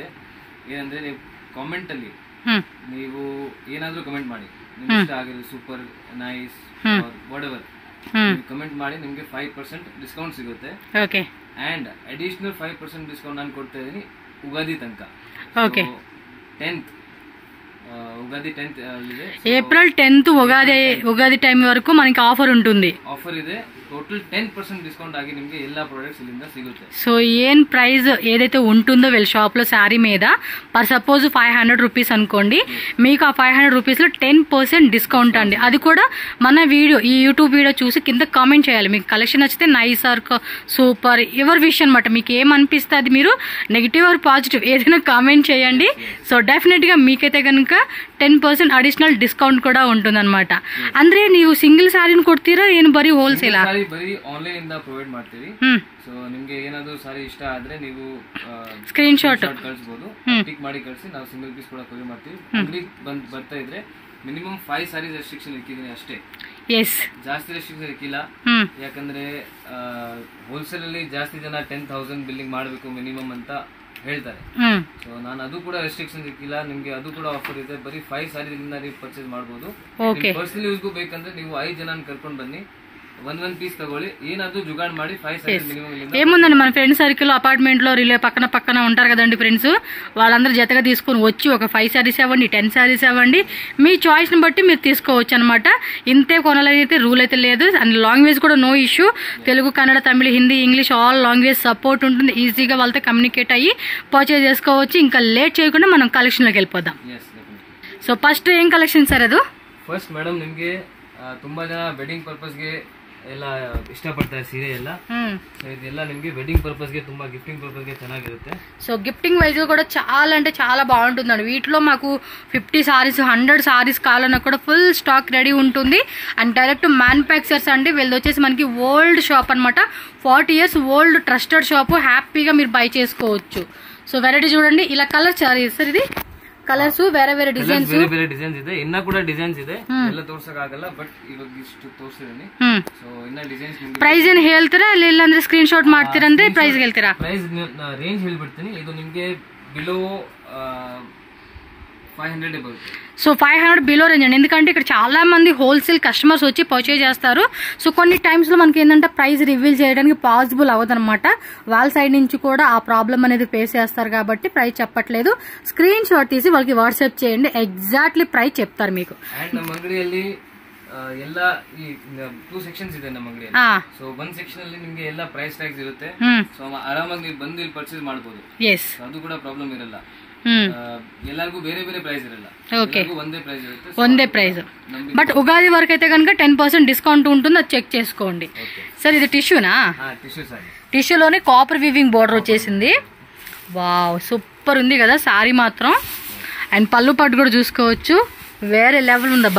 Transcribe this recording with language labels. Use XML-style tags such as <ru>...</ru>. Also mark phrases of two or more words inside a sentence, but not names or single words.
<kn>ಏನಂದ್ರೆ ನೀವು ಕಾಮೆಂಟ್ ಅಲ್ಲಿ ನೀವು ಏನಾದ್ರೂ ಕಮೆಂಟ್ ಮಾಡಿ, ನಿಮ್ಗೆ ಇಷ್ಟ ಆಗಿರೋ</kn> <en>super nice what ever</en> <kn>ಕಮೆಂಟ್ ಮಾಡಿ, ನಿಮ್ಗೆ 5% ಡಿಸ್ಕೌಂಟ್ ಸಿಗುತ್ತೆ. ಓಕೆ.</kn> <en>and additional 5% discount</en> <kn>ನಾನು ಕೊಡ್ತಾ ಇದ್ದೀನಿ ಉಗಾದಿ ತನಕ. ಓಕೆ. 10th ఉగాది 10th ಇದೆ.</kn> <te>ఏప్రిల్ 10th ఉగాది టైం వరకు మనకి ఆఫర్ ఉంటుంది.</te> <kn>ಆಫರ್ ಇದೆ.</kn> <en>total 10% discount</en> <kn>ఆగి ನಿಮಗೆ ಎಲ್ಲಾ ಪ್ರಾಡಕ್ಟ್ಸ್ ಇಲ್ಲಿಂದ ಸಿಗುತ್ತೆ.</kn> <te>సో ఏం ప్రైస్ ఏదైతే ఉంటుందో వీళ్ళ షాప్ లో శారీ మీద</te> <en>per suppose 500 rupees</en> <te>అనుకోండి, మీకు ఆ 500 రూపీస్ లో 10% డిస్కౌంట్ అండి. అది కూడా మన వీడియో, ఈ</te> <en>YouTube video</en> <te>చూసి కింద కామెంట్ చేయాలి. మీకు కలెక్షన్ నచ్చితే</te> <en>nice or super</en> <te>ఎవరి విషయం అనమాట. మీకు ఏమనిపిస్తే అది మీరు</te> <en>negative or positive</en> <te>ఏదైనా కామెంట్ చేయండి. సో డెఫినెట్ గా మీకైతే కనుక 10%</te> <kn>ಅಡಿಷನಲ್ ಡಿಸ್ಕೌಂಟ್ ಕೂಡ</kn> <te>ఉంటుందన్నమాట.</te> <kn>ಅಂದ್ರೆ ನೀವು ಸಿಂಗಲ್ ಸ್ಯಾರಿನ ಕೊಡ್ತೀರಾ ಏನು ಬರೀ ಹೋಲ್ಸೇಲ್? ಬರೀ ಆನ್ಲೈನ್ ಇಂದ ಪ್ರೊವೈಡ್ ಮಾಡ್ತೀವಿ. ಸೊ ನಿಮಗೆ ಏನಾದರೂ ಸಾರಿ ಇಷ್ಟ ಆದ್ರೆ ನೀವು</kn> <en>screen shot</en> <kn>ಕಳಿಸಬಹುದು, ಟಿಕ್ ಮಾಡಿ ಕಳಿಸಿ ನಾವು</kn> <en>single piece</en> <kn>ಕೂಡ ಕೊರಿಯರ್ ಮಾಡ್ತೀವಿ. ಅಂಗಡಿ ಬರ್ತಾ ಇದ್ರೆ</kn> <en>minimum 5 sarees restriction</en> <kn>ಇಕ್ಕಿದ್ದೀನಿ ಅಷ್ಟೇ. ಎಸ್, ಜಾಸ್ತಿ ರೆಸ್ಟ್ರಿಕ್ಷನ್ ಇಕ್ಕಿಲ್ಲ. ಯಾಕಂದ್ರೆ ಹೋಲ್ಸೇಲ್ ಅಲ್ಲಿ ಜಾಸ್ತಿ ಜನ 10,000 ಬಿಲ್ಲಿಂಗ್ ಮಾಡಬೇಕು ಮಿನಿಮಮ್ ಅಂತ ಹೇಳ್ತಾರೆ. ಸೊ ನಾನು ಅದು ಕೂಡ ರೆಸ್ಟ್ರಿಕ್ಷನ್ ಇಕ್ಕಿಲ್ಲ. ನಿಮ್ಗೆ ಅದು ಕೂಡ ಆಫರ್ ಇದೆ. ಬರೀ 5 ಸಾರೀಸ್ ನೀವು ಪರ್ಚೇಸ್ ಮಾಡಬಹುದು. ಪರ್ಸನಲ್ ಯೂಸ್ಗೂ ಬೇಕಂದ್ರೆ ನೀವು 5 ಜನ ಕರ್ಕೊಂಡು ಬನ್ನಿ, ಒಂದ್ ಪೀಸ್ ತಗೊಳ್ಳಿ, ಏನಾದ್ರು ಜುಗಾಡ್ ಮಾಡಿ</kn> <en>5 sarees minimum.</en> <te>ఏముందండి, మన</te> <en>friend circle apartment</en> <te>లో పక్కన ఉంటారు కదండి ఫ్రెండ్స్, వాళ్ళందరూ జతగా తీసుకొని వచ్చి ఒక 5 సారీస్ ఇవ్వండి, 10 సారీస్ ఇవ్వండి, మీ చాయిస్ ని బట్టి మీరు తీసుకోవచ్చు అనమాట. ఇంతే కొనాలని అయితే రూల్ అయితే లేదు. అండ్ లాంగ్వేజ్ కూడా</te> <en>no issue.</en> <te>తెలుగు, కన్నడ, తమిళ, హిందీ, ఇంగ్లీష్</te> <en>all language support</en> <te>ఉంటుంది. ఈజీగా వాళ్ళతో కమ్యూనికేట్ అయ్యి పర్చేజ్ చేసుకోవచ్చు. ఇంకా లేట్ చేయకుండా మనం కలెక్షన్ లోకి వెళ్ళిపోదాం. సో ఫస్ట్ ఏం కలెక్షన్ సార్ ಅದು?</te> <kn>ಫಸ್ಟ್ ಮೇಡಮ್, ನಿಮ್ಗೆ ತುಂಬಾ ಜನ ವೆಡ್ಡಿಂಗ್ ಪರ್ಪಸ್ಗೆ ಎಲ್ಲ ಇಷ್ಟಪಡ್ತಾರೆ ಸೀರೆ ಎಲ್ಲ. ಸೊ ಇದೆಲ್ಲ ನಿಮ್ಗೆ ವೆಡ್ಡಿಂಗ್ పర్పస్ಗೆ ತುಂಬಾ గిఫ్టింగ్ పర్పస్ಗೆ ಚೆನ್ನಾಗಿರುತ್ತೆ.</kn> <te>సో</te> <en>gifting wise</en> <te>కూడా చాలా అంటే చాలా బాగుంటుందండి. వీటిలో మాకు 50 సారీస్ 100 సారీస్ కావాలన్నా కూడా</te> <en>full stock ready</en> <te>ఉంటుంది. అండ్</te> <en>direct manufacturers</en> <te>అండి. వీళ్ళది వచ్చేసి మనకి</te> <en>old shop</en> <te>అనమాట.</te> <en>40 years old trusted shop.</en> <te>హ్యాపీగా మీరు బై చేసుకోవచ్చు. సో వెరైటీ చూడండి, ఇలా కలర్ సార్, ఇది</te> <kn>ಕಲರ್ಸ್ ಬೇರೆ ಬೇರೆ ಡಿಸೈನ್ಸ್ ಇದೆ. ಇನ್ನ ಕೂಡ ಡಿಸೈನ್ಸ್ ಇದೆ, ಎಲ್ಲ ತೋರ್ಸಕ್ ಆಗಲ್ಲ, ಬಟ್ ಇವಾಗ ಇಷ್ಟು ತೋರಿಸಿದೀನಿ. ಸೊ ಇನ್ನ ಡಿಸೈನ್ಸ್. ಪ್ರೈಸ್ ಏನ್ ಹೇಳ್ತೀರಾ ಇಲ್ಲ ಅಂದ್ರೆ</kn> <en>screen shot</en> <kn>ಮಾಡ್ತೀರಾ ಅಂದ್ರೆ ಪ್ರೈಸ್ ಹೇಳ್ತೀರಾ?</kn> <en>price range</en> <kn>ಹೇಳ್ಬಿಡ್ತೀನಿ. ಇದು ನಿಮ್ಗೆ</kn> <en>below 500</en> <kn>ಬರುತ್ತೆ.</kn> <te>సో</te> <en>500 below range</en> <te>అండి. ఎందుకంటే ఇక్కడ చాలా మంది</te> <en>wholesale customers</en> <te>వచ్చి పర్చేజ్ చేస్తారు. సో కొన్ని టైమ్స్ లో మనకి ఏంటంటే</te> <en>price reveal</en> <te>చేయడానికి పాసిబుల్ అవ్వదన్నమాట. వాళ్ళ సైడ్ నుంచి కూడా ఆ ప్రాబ్లం అనేది ఫేస్ చేస్తారు కాబట్టి ప్రైస్ చెప్పట్లేదు.</te> <en>screen shot</en> <te>తీసి వాళ్ళకి వాట్సాప్ చేయండి,</te> <en>exactly price</en> <te>చెప్తారు మీకు.</te> <kn>అండ్ ನಮ್ಮ ಅಂಗಡಿಯಲ್ಲಿ ಎಲ್ಲ ಈ 2 ಸೆಕ್ಷನ್ಸ್ ಇದೆ ನಮ್ಮ ಅಂಗಡಿಯಲ್ಲಿ. ಸೊ 1 ಸೆಕ್ಷನ್ ಅಲ್ಲಿ ನಿಮಗೆ ಎಲ್ಲ</kn> <en>price tags</en> <kn>ಇರುತ್ತೆ. ಸೊ ಆರಾಮಾಗಿ ನೀವು ಬಂದು ಇಲ್ಲಿ ಪರ್ಚೇಸ್ ಮಾಡಬಹುದು. ಅದು ಕೂಡ ಪ್ರಾಬ್ಲಮ್ ಇರಲ್ಲ. ಎಲ್ಲರಿಗೂ ಬೇರೆ ಬೇರೆ ಪ್ರೈಸ್ ಇರಲ್ಲ. ಒಂದೇ ಪ್ರೈಸ್ ಇರುತ್ತೆ, ಒಂದೇ ಪ್ರೈಸ್.</kn> <te>బట్ ఉగాది వరకు అయితే కనుక 10% డిస్కౌంట్ ఉంటుంది. అది చెక్ చేసుకోండి. సార్ ఇది టిష్యూనా? టిష్యూలోనే</te> <en>copper weaving border</en> <te>వచ్చేసింది. వావ్, సూపర్ ఉంది కదా సారీ మాత్రం. అండ్ పళ్ళు పట్టు కూడా చూసుకోవచ్చు, వేరే లెవెల్ ఉందబ్బా.</te>